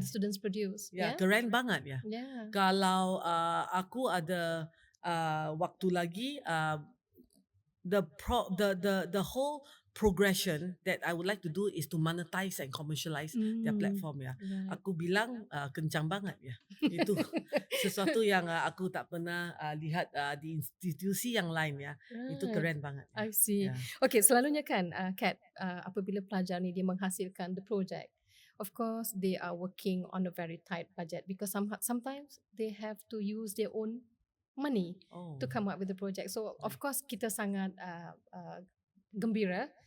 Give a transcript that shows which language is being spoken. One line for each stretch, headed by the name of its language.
English: that the students produce.
Indonesian: Ya, keren banget ya.
English: Yeah.
Indonesian: Kalau aku ada waktu lagi,
English: the whole progression that I would like to do is to monetize and commercialize their platform ya. Right.
Indonesian: Aku bilang kencang banget ya. Itu sesuatu yang aku tak pernah lihat di institusi yang lain ya. Itu
English: Right.
Indonesian: keren banget. Ya.
English: I see. Ya. Okay,
Malay: selalunya kan, Kat, apabila pelajar ni dia menghasilkan
English: the project, of course they are working on a very tight budget because sometimes they have to use their own money Oh. to come up with the project. So of course
Malay: kita sangat gembira.